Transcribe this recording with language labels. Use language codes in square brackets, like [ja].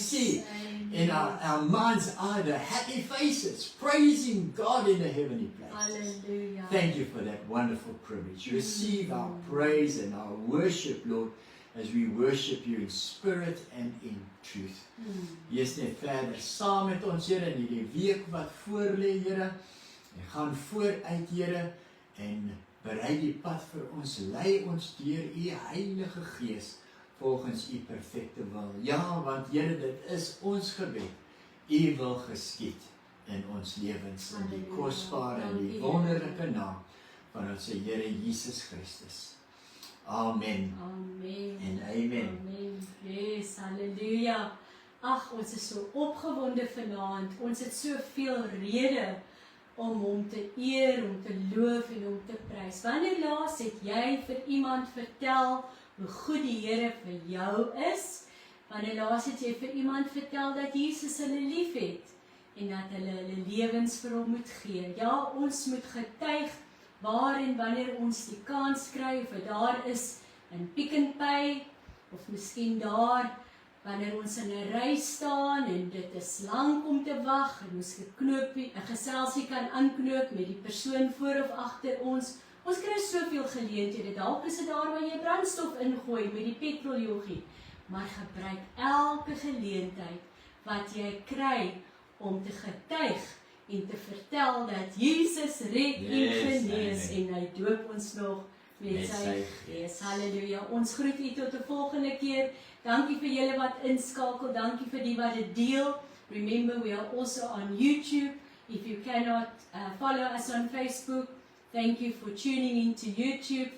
[en] see amen. in our mind's eye the happy faces, praising God in the heavenly places. Hallelujah. Thank You for that wonderful privilege. Receive our praise and our worship, Lord, as we worship You in spirit and in truth. [af] Wees net verder saam met ons, Here, in hierdie week wat voor lê, Here. En gaan vooruit, Here, en berei die pad vir ons. Lei ons deur U Heilige Gees volgens U perfekte wil. Ja, want Here, dit is ons gebed. U wil geskied in ons lewens, in die Halleluja. kosbare en die Dankie, wonderlike naam van ons Here Jesus Christus. Amen. Amen. En amen. Amen. Yes, hallelujah. Ag, ons is so opgewonde vanaand. Ons het soveel rede om Hom te eer, om te loof en om te prys. Wanneer laas het jy vir iemand vertel hoe goed die Here vir jou is? Wanneer laas het jy vir iemand vertel dat Jesus hulle liefhet en dat hulle hulle lewens vir Hom moet gee? Ja, ons moet getuig waar en wanneer ons die kans kry, of dit daar is in Pick n Pay, of miskien daar, wanneer ons in 'n ry staan en dit is lank om te wag, en ons 'n geselsie kan aanknoop met die persoon voor of agter ons. Ons kry soveel geleenthede, dalk is dit daar waar jy brandstof ingooi met die petroljoggie, maar gebruik elke geleentheid wat jy kry om te getuig en te vertel dat Jesus red en [en] Yes, [af] genees, amen. en hy doop ons nog met sy Gees. Halleluja. Ons groet U tot 'n volgende keer. Dankie vir julle wat inskakel. Dankie vir die wat dit deel. [en] Remember, we are also on YouTube. If you cannot follow us on Facebook, thank you for tuning in to YouTube.